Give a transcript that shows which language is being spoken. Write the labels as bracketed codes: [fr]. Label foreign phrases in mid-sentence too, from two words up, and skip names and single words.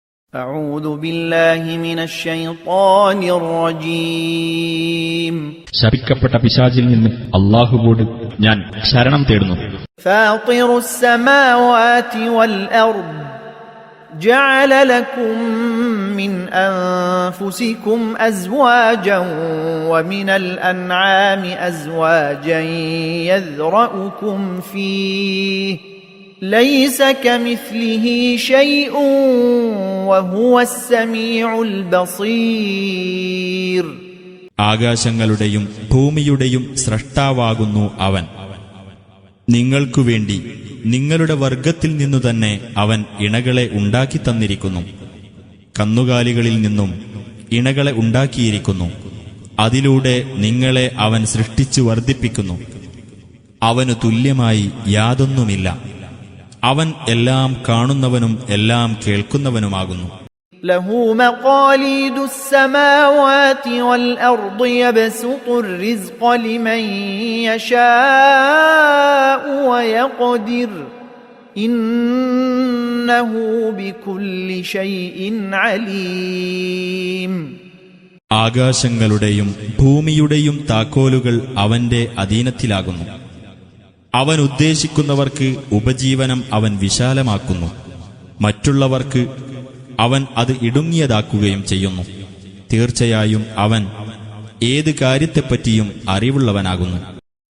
[ar] أعوذ بالله من الشيطان الرجيم [ml] ശപിക്കപ്പെട്ട പിശാചിൽ നിന്ന് അല്ലാഹുവോട് ഞാൻ ശരണം തേടുന്നു. [ar] فاطر السماوات والأرض جعل لكم من أنفسكم أزواجا ومن الأنعام أزواجا يذرأكم فيه ليس كمثله شيء وهو السميع البصير. [ml] ആകാശങ്ങളുടെയും ഭൂമിയുടെയും സ്രഷ്ടാവാകുന്നു അവൻ. നിങ്ങൾക്കുവേണ്ടി നിങ്ങളുടെ വർഗത്തിൽ നിന്നു തന്നെ അവൻ ഇണകളെ ഉണ്ടാക്കി തന്നിരിക്കുന്നു. കന്നുകാലികളിൽ നിന്നും ഇണകളെ ഉണ്ടാക്കിയിരിക്കുന്നു. അതിലൂടെ നിങ്ങളെ അവൻ സൃഷ്ടിച്ചു വർദ്ധിപ്പിക്കുന്നു. അവനു തുല്യമായി യാതൊന്നുമില്ല. അവൻ എല്ലാം കാണുന്നവനും എല്ലാം കേൾക്കുന്നവനുമാകുന്നു. [ar] له مقاليد السماوات والأرض يبسط الرزق لمن يشاء ويقدر إنه بكل شيء عليم. [ml] ആകാശങ്ങളുടെയും ഭൂമിയുടെയും താക്കോലുകൾ അവന്റെ അധീനത്തിലാകുന്നു. അവൻ ഉദ്ദേശിക്കുന്നവർക്ക് ഉപജീവനം അവൻ വിശാലമാക്കുന്നു. മറ്റുള്ളവർക്ക് അവൻ അത് ഇടുങ്ങിയതാക്കുകയും ചെയ്യുന്നു. തീർച്ചയായും അവൻ ഏത് കാര്യത്തെപ്പറ്റിയും അറിവുള്ളവനാകുന്നു.